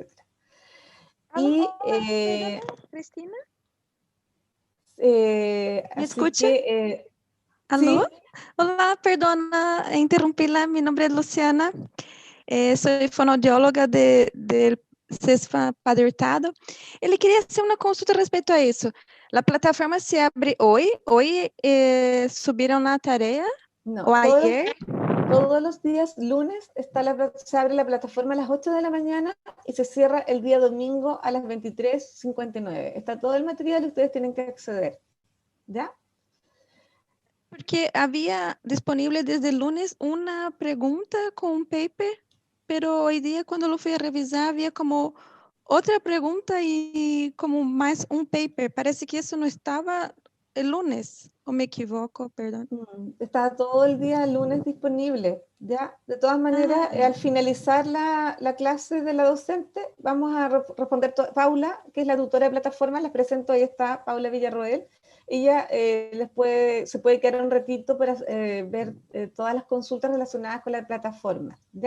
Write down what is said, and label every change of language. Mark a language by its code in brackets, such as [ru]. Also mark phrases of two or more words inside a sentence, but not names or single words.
[es] Y, perdona, Cristina. ¿Me así escucha? que, ¿Aló? sí. Hola, perdona interrumpirla. Mi nombre es Luciana. Soy fonoaudióloga del CESFA Padre Hurtado. [pt] Ele queria hacer uma consulta a respeito a isso. A plataforma se abre hoje? Hoje subiram na tarea? [es] No, ¿O ayer? todos los días lunes se abre la plataforma a las 8 de la mañana y se cierra el día domingo a las 23:59. Está todo el material y ustedes tienen que acceder. ¿Ya? [pt] Porque havia disponível [es] desde el lunes [pt] uma pergunta com um paper, [es] pero hoy día cuando lo fui a revisar [pt] havia como outra pergunta e como mais um paper. Parece que isso não estava [es] el lunes, o me equivoco, perdón. Está todo el día lunes disponible, ¿ya? De todas maneras, al finalizar la clase de la docente, vamos a responder. Paula, que es la tutora de plataforma, les presento, ahí está Paula Villarroel. Ella se puede quedar un ratito para ver todas las consultas relacionadas con la plataforma, ¿ya?